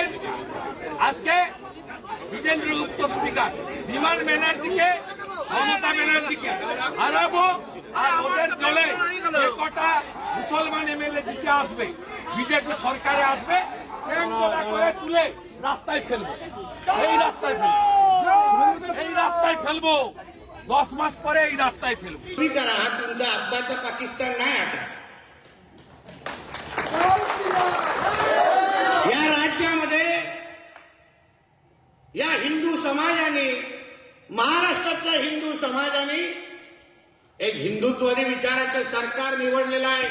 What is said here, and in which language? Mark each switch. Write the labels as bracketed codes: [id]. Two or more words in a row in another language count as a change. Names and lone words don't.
[bn] আজকে বিজেন্দ্র গুপ্ত স্পিকার, বিমান ব্যানার্জিকে, মমতা ব্যানার্জিকে হারাবো, আর ওদের দলে যে কটা মুসলমান এমএলএ জিতে আসবে, বিজেপি সরকারে আসবে, ট্যাঙ্কটা করে তুলে রাস্তায় ফেলবো। এই রাস্তায় ফেলবো, এই রাস্তায় ফেলবো, 10 মাস পরে এই রাস্তায় ফেলবো। [mr] तुम्ही करा, हा तुमचा आत्ताचा पाकिस्तान नाही आता। या राज्यामध्ये या हिंदू समाजाने, महाराष्ट्रातल्या हिंदू समाजाने एक हिंदुत्ववादी विचाराचं सरकार निवडलेलं आहे।